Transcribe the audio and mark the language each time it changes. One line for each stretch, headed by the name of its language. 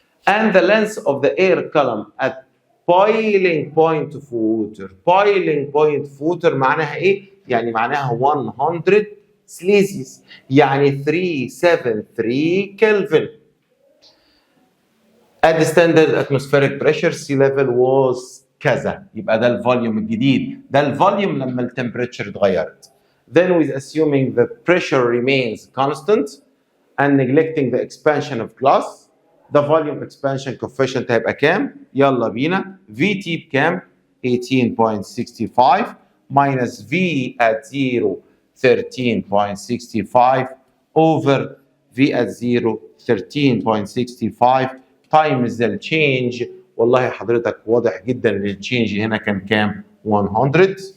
English: and the length of the air column at boiling point of water. boiling point of water
Arabic: معناها ايه؟ يعني معناها 100 سليزيوس يعني 373 كلفن.
English: at the standard atmospheric pressure sea level was
Arabic: كذا. يبقى ده الفوليوم الجديد. ده الفوليوم لما التمبريتشر اتغيرت.
English: Then with assuming the pressure remains constant and neglecting the expansion of glass the volume expansion coefficient
Arabic: هيبقى كام؟ يلا بينا.
English: VT
Arabic: بكام؟
English: 18.65 minus V at 0 13.65 over V at 0 13.65 times the change.
Arabic: والله حضرتك واضح جدا ان التشينج هنا كان كام؟ 100.